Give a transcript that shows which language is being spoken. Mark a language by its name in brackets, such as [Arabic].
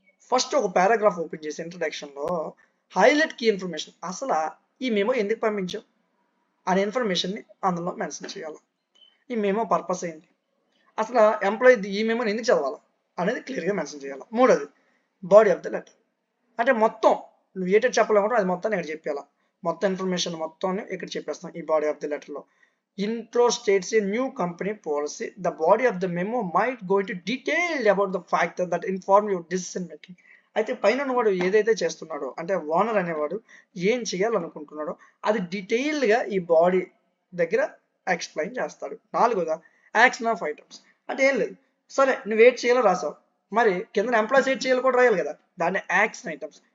[Telugu] First ఒక paragraph open చేసి ఇంట్రడక్షన్లో highlight key information, అసలు ఈ మెమో ఎందుకు పంపించాం అనే ఇన్ఫర్మేషన్ని అందులో మెన్షన్ చేయాలి. ఈ మెమో పర్పస్ ఏంటి, అసలు ఎంప్లాయీ ఈ మెమోని ఎందుకు చదవాలి అనేది క్లియర్గా మెన్షన్ చేయాలి. మూడోది బాడీ ఆఫ్ ద లెటర్, అంటే మొత్తం నువ్వు ఏటైతే చెప్పాలనుకుంటే అది మొత్తం ఇక్కడ చెప్పాలా. మొత్తం ఇన్ఫర్మేషన్ మొత్తం ఇక్కడ చెప్పేస్తాం ఈ బాడీ ఆఫ్ ది లెటర్లో. [English] Intro states a new company policy. The body of the memo might go into detail about the factor that inform your decision making. [Telugu] అయితే పైన వాడు ఏదైతే చేస్తున్నాడో అంటే ఓనర్ అనేవాడు ఏం చేయాలనుకుంటున్నాడో అది డీటెయిల్డ్గా ఈ బాడీ దగ్గర ఎక్స్ప్లెయిన్ చేస్తాడు. నాలుగోదా యాక్షన్ ఆఫ్ ఐటమ్స్, అంటే ఏం లేదు, సరే నువ్వు ఏడ్ చేయాలో రాసావు, మరి కింద ఎంప్లాయీస్ ఏడ్ చేయాలో కూడా రాయాలి కదా, దాన్ని యాక్షన్ ఐటమ్స్.